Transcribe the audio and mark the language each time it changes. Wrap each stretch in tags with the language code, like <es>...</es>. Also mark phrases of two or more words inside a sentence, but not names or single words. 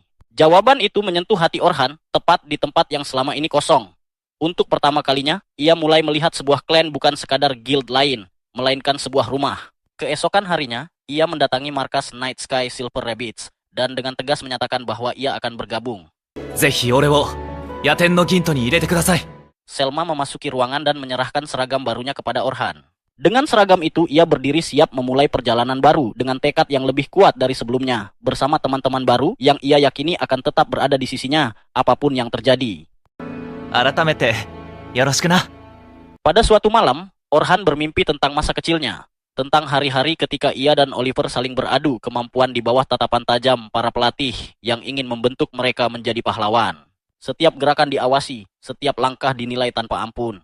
<id>Jawaban itu menyentuh hati Orhan, tepat di tempat yang selama ini kosong. Untuk pertama kalinya, ia mulai melihat sebuah klan bukan sekadar guild lain, melainkan sebuah rumah. Keesokan harinya, ia mendatangi markas Night Sky Silver Rabbits dan dengan tegas menyatakan bahwa ia akan bergabung.</id> <ja>ぜひ俺を野天の銀斗に入れてください。</ja> <id>Selma memasuki ruangan dan menyerahkan seragam barunya kepada Orhan. Dengan seragam itu, ia berdiri siap memulai perjalanan baru dengan tekad yang lebih kuat dari sebelumnya, bersama teman-teman baru yang ia yakini akan tetap berada di sisinya, apapun yang terjadi.</id> <ja>改めてよろしくな。</ja> <id>Pada suatu malam, Orhan bermimpi tentang masa kecilnya, tentang hari-hari ketika ia dan Oliver saling beradu kemampuan di bawah tatapan tajam para pelatih yang ingin membentuk mereka menjadi pahlawan. Setiap gerakan diawasi, setiap langkah dinilai tanpa ampun.</id>